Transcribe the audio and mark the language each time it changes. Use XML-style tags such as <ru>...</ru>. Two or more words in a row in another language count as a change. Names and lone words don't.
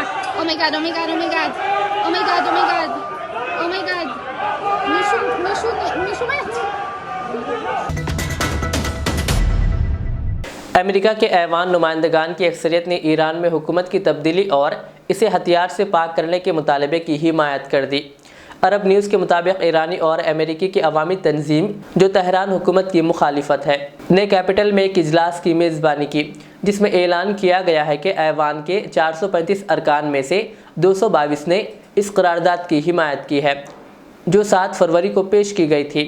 <en>Oh my god, oh my god, oh my god. Oh my god, oh my god. Oh my god.</en> <he>מישהו מת.</he> <ur>امریکہ کے ایوان نمائندگان کی اکثریت نے ایران میں حکومت کی تبدیلی اور اسے ہتھیار سے پاک کرنے کے مطالبے کی حمایت کر دی. عرب نیوز کے مطابق ایرانی اور امریکی کی عوامی تنظیم جو تہران حکومت کی مخالفت ہے نے کیپٹل میں ایک اجلاس کی میزبانی کی، جس میں اعلان کیا گیا ہے کہ ایوان کے 435 ارکان میں سے 222 نے اس قرارداد کی حمایت کی ہے جو 7 فروری کو پیش کی گئی تھی.</ur>